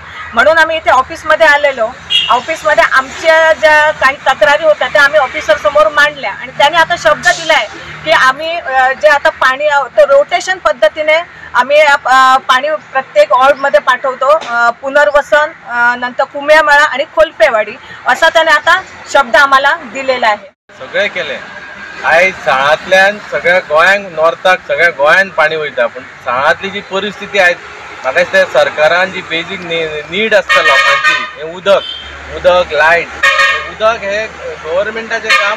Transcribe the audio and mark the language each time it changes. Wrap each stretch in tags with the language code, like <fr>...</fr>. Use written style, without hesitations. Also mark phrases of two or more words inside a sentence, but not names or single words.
<mr>म्हणून आम्ही इथे ऑफिसमध्ये आलेलो। ऑफिसमध्ये आमच्या ज्या काही तक्रारी होत्या त्या आम्ही ऑफिसर समोर मांडल्या आणि त्याने आता शब्द दिलाय की आम्ही जे आता पाणी रोटेशन पद्धतीने आम्ही पाणी प्रत्येक वॉर्डमध्ये पाठवतो। पुनर्वसन, नंतर कुंभमेळा आणि खोलपेवाडी असा त्याने आता शब्द आम्हाला दिलेला आहे।</mr> <kok>सगळे केले आयज साळांतल्यान सगळ्या गोंयांक नॉर्थाक सगळ्या गोंयान पाणी वयता, पण साळांतली जी परिस्थिती आयज म्हाका दिसता सरकारान जी</kok> <en>basic need</en> <kok>आसता लोकांची हे उदक लायट उदक हे गव्हर्मेंटाचें काम।</kok>